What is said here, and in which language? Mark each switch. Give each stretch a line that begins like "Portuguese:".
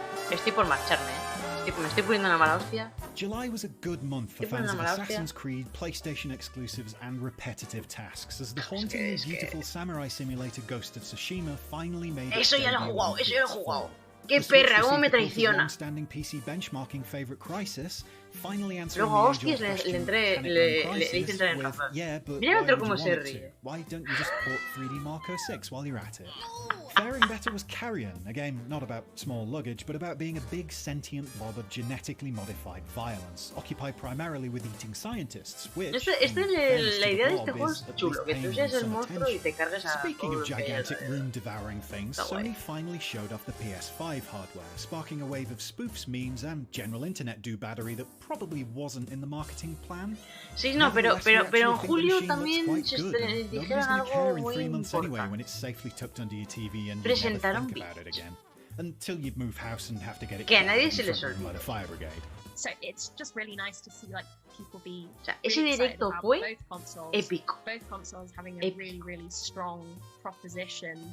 Spanish: Estoy por marcharme, me estoy poniendo una mala hostia.
English: July was a good month for fans of Assassin's Creed, PlayStation exclusives, and repetitive tasks, as the hauntingly beautiful samurai simulator Ghost of Tsushima finally made its debut on PS4.
Spanish: ¡Qué perra! ¿Cómo me traiciona?
English: Long-standing PC benchmarking favorite Crysis, finally answering the age-old question, can it run Crysis with, yeah, but why would you want it to? Why don't you just port 3D Marco 6 while you're at it? Faring better was Carrion, a game not about small luggage, but about being a big sentient blob of genetically modified violence, occupied primarily with eating scientists, which,
Spanish: la idea de este juego es chulo, que tú seas el monstruo y te cargues a...
English: Speaking of gigantic room-devouring things, Sony finally showed off the PS5 hardware, sparking a wave of spoofs, memes, and general internet do-battery that probably wasn't in the marketing plan.
Spanish: Sí, no, pero en julio también dijeron algo muy importante.
English: When it's safely tucked under your TV and you never think about it again. Until you move house and have to get it by the fire brigade. So it's just really nice to see like people be
Spanish: ese directo fue épico.
English: Both consoles having a really strong proposition.